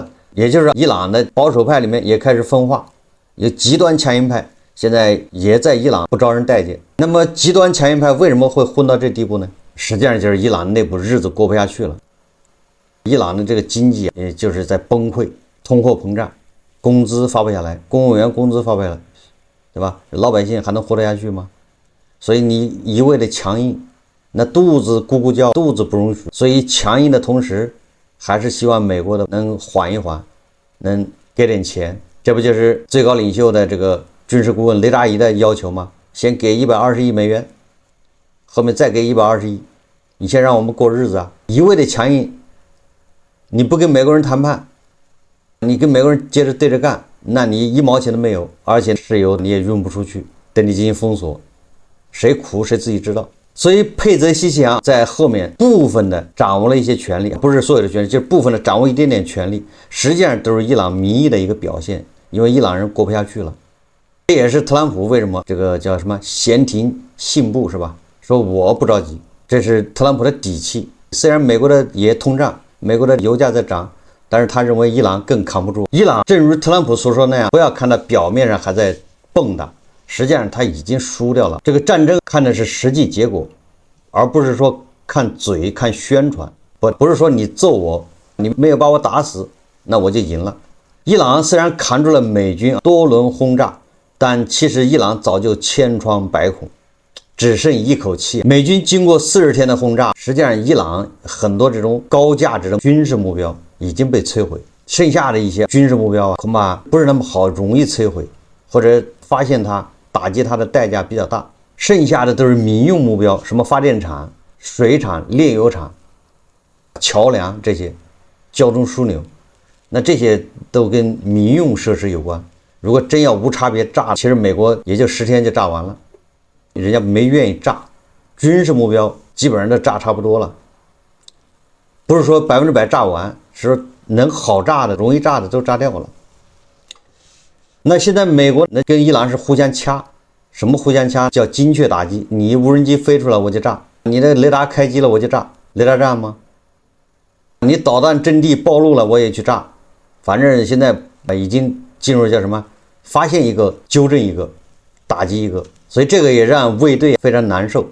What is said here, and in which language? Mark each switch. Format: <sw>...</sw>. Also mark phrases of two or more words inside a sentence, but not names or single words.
<zh>也就是伊朗的保守派裡面也開始分化，有極端強硬派現在也在伊朗不招人待見。那麼極端強硬派為什麼會混到這地步呢？實際上就是伊朗內部日子過不下去了，伊朗的這個經濟也就是在崩潰，通貨膨脹，工資發不下來，公務員工資發不下來，对吧？老百姓還能活得下去嗎？所以你一味的強硬， 那肚子咕咕叫，肚子不容许，所以强硬的同时，還是希望美國的能緩一緩，能給點錢。這不就是最高領袖的這個軍事顧問雷達儀的要求嗎？先給120億美元，後面再給120億，你先讓我們過日子啊！一味的強硬，你不跟美國人談判，你跟美國人接着對着幹，那你1毛錢都沒有，而且石油你也運不出去，對你進行封鎖，誰苦誰自己知道。所以佩澤西奇揚在後面部分的掌握了一些權力，不是所有的權力，就是部分的掌握一點點權力，實際上都是伊朗民意的一個表現，因為伊朗人過不下去了。這也是特朗普為什麼這個叫什麼閒庭信步是吧？說我不着急，這是特朗普的底氣。雖然美國的也通脹，美國的油價在漲，但是他認為伊朗更扛不住。伊朗正如特朗普所說那樣，不要看到表面上還在蹦躂，實際上他已經輸掉了。這個戰爭看的是實際結果，而不是說看嘴看宣傳。不是說你揍我，你沒有把我打死，那我就贏了。伊朗雖然扛住了美軍多輪轟炸，但其實伊朗早就千瘡百孔，只剩一口氣。美軍經過40天的轟炸，實際上伊朗很多這種高價值的軍事目標已經被摧毀，剩下的一些軍事目標恐怕不是那麼好，容易摧毀，或者發現它打擊它的代價比較大。剩下的都是民用目標，什麼發電廠、水廠、煉油廠、橋梁這些交通樞紐，那這些都跟民用設施有關。如果真要無差別炸，其實美國也就10天就炸完了，人家沒願意炸，軍事目標基本上都炸差不多了。不是說100%炸完，是說能好炸的、容易炸的都炸掉了。那現在美國跟伊朗是互相掐。什麼互相掐？叫精確打擊。你無人機飛出來我就炸，你的雷達開機了我就炸，雷達戰嗎？你導彈陣地暴露了我也去炸，反正現在已經進入叫什麼？發現一個糾正一個，打擊一個。所以這個也讓衛隊非常難受。</zh>